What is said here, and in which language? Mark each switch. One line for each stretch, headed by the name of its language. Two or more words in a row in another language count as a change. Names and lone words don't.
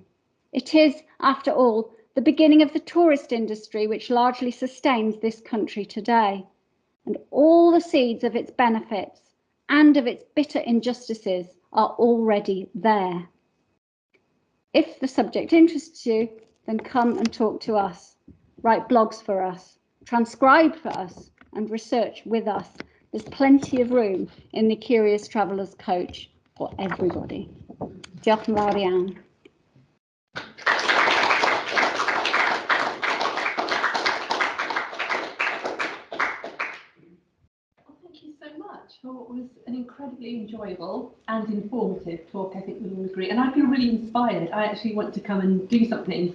English: It is, after all, the beginning of the tourist industry which largely sustains this country today, and all the seeds of its benefits and of its bitter injustices are already there. If the subject interests you, then come and talk to us. Write blogs for us, transcribe for us, and research with us. There's plenty of room in the Curious Traveller's coach for everybody.
Welsh: Diolch yn fawr iawn.
English: Thank you so much for what was an incredibly enjoyable and informative talk, I think we all agree. And I feel really inspired. I actually want to come and do something